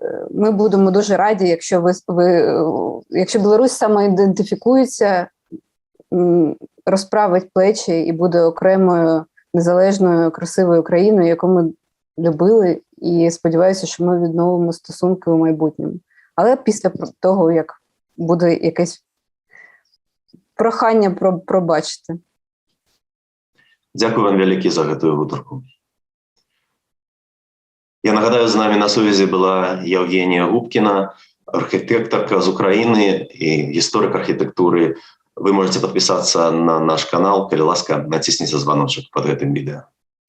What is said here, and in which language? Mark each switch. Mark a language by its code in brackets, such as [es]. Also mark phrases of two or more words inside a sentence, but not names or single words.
[uk] Ми будемо дуже раді, якщо Білорусь самоідентифікується, розправить плечі і буде окремою, незалежною, красивою країною, яку ми любили, і сподіваюся, що ми відновимо стосунки у майбутньому. Але після того, як буде якесь прохання пробачити. Дякую вам велике [be] за гэтую гутарку. Я нагадаю, з нами на сувязі була Євгенія Губкіна, архітекторка з України і історик архітектури. [ru] Вы можете подписаться на наш канал, [be] калі ласка, націсніть звоночек под гэтым відео.